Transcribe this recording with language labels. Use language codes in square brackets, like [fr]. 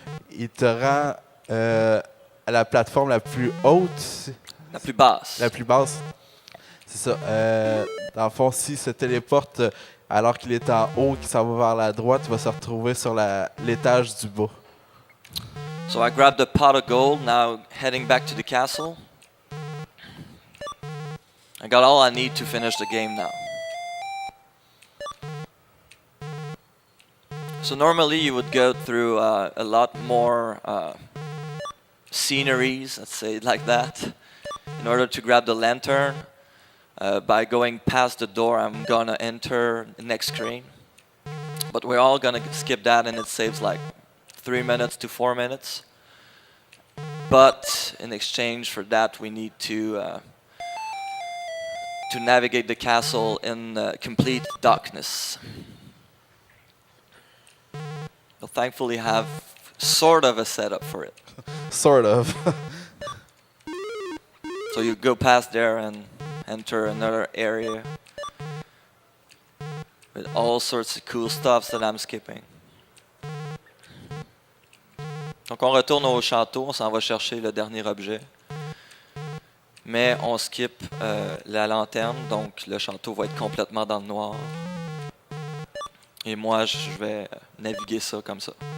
[fr] Il te rend à la plateforme la plus haute. La plus basse. La plus basse. C'est ça. Dans le fond, s'il se téléporte alors qu'il est en haut, qu'il s'en va vers la droite, il va se retrouver sur l'étage du bas. [en] So I grabbed the pot of gold, now heading back to the castle. I got all I need to finish the game now. So normally you would go through a lot more sceneries, let's say it like that, in order to grab the lantern. By going past the door, I'm gonna enter the next screen. But we're all gonna skip that, and it saves like 3 minutes to 4 minutes. But in exchange for that, we need to navigate the castle in complete darkness. We'll thankfully have sort of a setup for it. Sort of. So you go past there and enter another area with all sorts of cool stuff that I'm skipping. [fr] Donc on retourne au château, on s'en va chercher le dernier objet. Mais on skip la lanterne, donc le château va être complètement dans le noir. Et moi, je vais naviguer ça comme ça.